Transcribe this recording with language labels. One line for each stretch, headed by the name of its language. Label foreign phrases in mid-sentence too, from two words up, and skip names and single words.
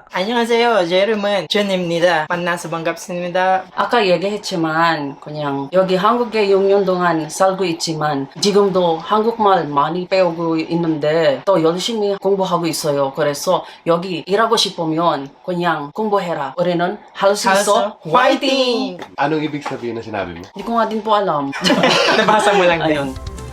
Korean: 안녕하세요. 제 이름은 준입니다. 만나서 반갑습니다. 아까 얘기했지만 그냥 여기 한국에 6년 동안 살고 있지만 지금도 한국말 많이 배우고 있는데 또 열심히 공부하고 있어요. 그래서 여기 일하고 싶으면 그냥 공부해라. 우리는 할 수 있어. 화이팅!
Filipino: Anong ibig sabihin na sinabi mo? Hindi ko nga din po alam. Nabasa mo lang din. Ayun.